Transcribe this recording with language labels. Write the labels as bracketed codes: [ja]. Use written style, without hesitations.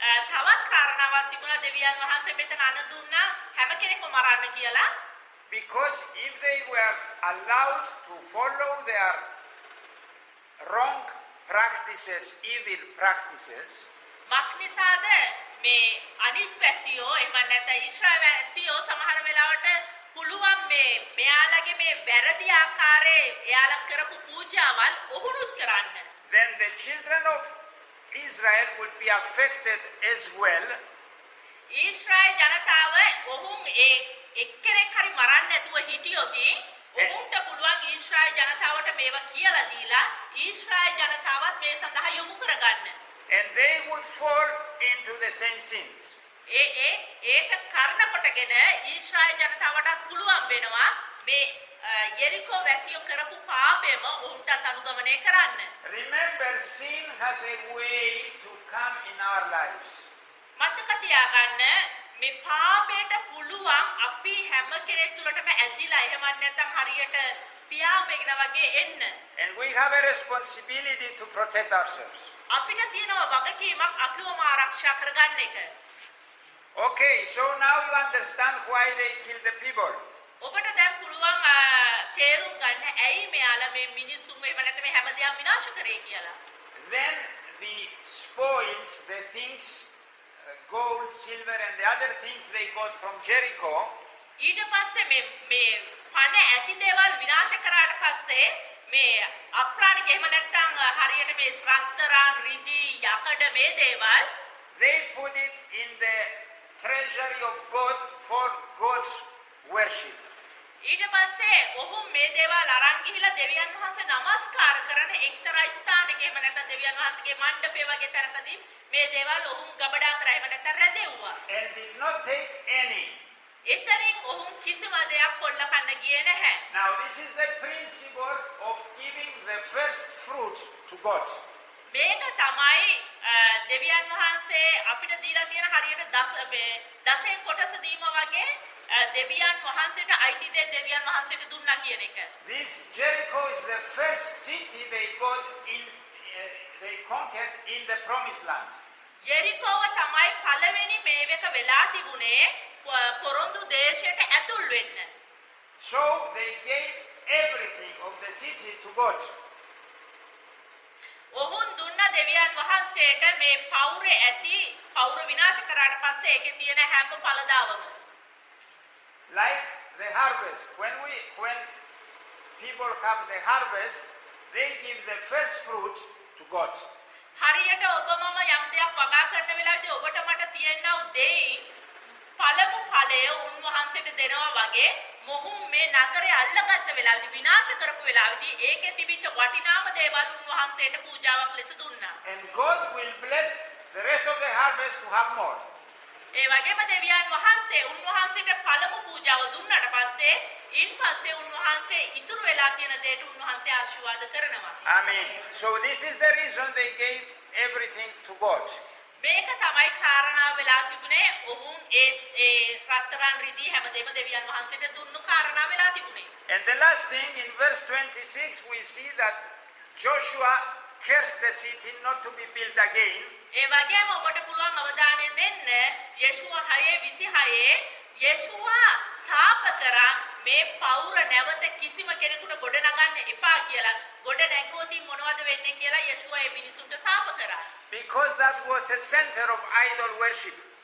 [si] තවත් කාරණාවක් තිබුණා දෙවියන් වහන්සේ මෙතන අණ දුන්නා හැම කෙනෙක්ම මරන්න කියලා. [en] Because if they were allowed to follow their wrong practices, evil practices, [si] මක්නිසාද මේ අනිත් වැසියෝ එහෙම නැත්නම් ඊශ්‍රායල් වැසියෝ සමහර වෙලාවට පුළුවන් මේ මෙයාලගේ මේ වැරදි ආකාරයේ එයාලා කරපු පූජාවල් ඔහුනුත් කරන්න. [en] then the children of Israel would be affected as well. [si] Israel ජනතාව ඔවුන් ඒ එක්කෙනෙක් හරි මරන්න නැතුව හිටියොදී ඔවුන්ට පුළුවන් ඊශ්‍රායල් ජනතාවට මේවා කියලා දීලා ඊශ්‍රායල් ජනතාවත් මේ සඳහා යොමු කරගන්න. [en] And they would fall into the same sins. [si] ඒක කරන කොටගෙන ඊශ්‍රායල් ජනතාවට පුළුවන් වෙනවා මේ යෙරිකෝ වැසියෝ කරපු පාපයම ඔවුන්ටත් අනුගමනය කරන්න. [en] Remember, sin has a way to come in our lives. [si] මතක තියාගන්න මේ පාපයට පුළුවන් අපි හැම කෙනෙක් තුළටම ඇදිලා එහෙම නැත්නම් හරියට පියාඹගෙන වගේ එන්න. [en] And we have a responsibility to protect ourselves. [si] අපිට තියෙනවා වගකීමක් අපිවම ආරක්ෂා කරගන්න එක. [en] Okay, so now you understand why they killed the people. [si] ඔබට දැන් පුළුවන් තේරුම් ගන්න ඇයි මෙයාලා මේ මිනිස්සුන් එහෙම නැත්නම් මේ හැමදේම විනාශ කරේ කියලා. [en] Then the spoils, the things, gold, silver and the other things they got from Jericho, [si] ඊට පස්සේ මේ පණ ඇති දේවල් විනාශ කරාට පස්සේ මේ අප්‍රාණික එහෙම නැත්නම් හරියට මේ රත්තරන් රිදී යකඩ මේ දේවල් [en] they put it in the treasury of God for God's worship. [si] ඊට පස්සේ ඔහු මේ දේවල් අරන් ගිහිලා දෙවියන් වහන්සේ නමස්කාර කරන එක්තරා ස්ථානයක එහෙම නැත්නම් දෙවියන් වහන්සේගේ මණ්ඩපය වගේ තැනකදී මේ දේවල් ඔහු ගබඩා කරා එහෙම නැත්නම් රැඳෙව්වා. [en] And did not take any. [si] එතනින් ඔහු කිසිම දෙයක් කොල්ල කන්න ගියේ නැහැ. [en] Now this is the principle of giving the first fruits to God. [si] මේක තමයි දෙවියන් වහන්සේ අපිට දීලා තියෙන හරියට දසෙන් කොටස දීම වගේ දෙවියන් වහන්සේට අයිති දේ දෙවියන් වහන්සේට දුන්නා කියන එක. [en] This Jericho is the first city they got in, they conquered in the promised land. [si] යෙරිකෝව තමයි පළවෙනි මේවක වෙලා තිබුණේ පොරොන්දු දේශයට ඇතුල් වෙන්න. [en] So they gave everything of the city to God. [si] ඔවුන් දුන්න දෙවියන් වහන්සේට මේ පෞරේ ඇති පෞර විනාශ කරාට පස්සේ ඒකේ තියෙන හැම ඵලදාවම [en] Like the harvest, when people have the harvest, they give the first fruit to God. [si] හරියට ඔබ මම යම් දෙයක් වගා කරන වෙලාවේදී ඔබට මට තියෙනා දෙයි පළමු ඵලය උන්වහන්සේට දෙනවා වගේ මොහුන් මේ නගරය අල්ලගත්ත වෙලාවේදී විනාශ කරපු වෙලාවේදී ඒකේ තිබිච්ච වටිනාම දේවල් උන්වහන්සේට පූජාවක් ලෙස දුන්නා. [en] And God will bless the rest of the harvest to have more. [si] ඒ වගේම දෙවියන් වහන්සේ උන්වහන්සේට පළමු පූජාව දුන්නාට පස්සේ ඉන්පස්සේ උන්වහන්සේ ඉතුරු වෙලා තියෙන දේට උන්වහන්සේ ආශිර්වාද කරනවා. [en] Amen. So this is the reason they gave everything to God. [si] මේක තමයි කාරණාව වෙලා තිබුණේ ඔවුන් ඒ රත්තරන් රිදී හැමදේම දෙවියන් වහන්සේට දුන්නු කාරණාව වෙලා තිබුණේ. [en] And the last thing in verse 26 we see that Joshua cursed the city not to be built again. [si] ඒ වගේම ඔබට පුළුවන් අවධානය දෙන්න යේෂුවා 6:26 යේෂුවා සාප කරා මේ පෞර නැවත කිසිම කෙනෙකුට ගොඩ නගන්න එපා කියලා. ගොඩ නැගුවොත් මොනවද වෙන්නේ කියලා යේෂුවා ඒ මිනිසුන්ට සාප කරා. [en] Because that was a center of idol worship.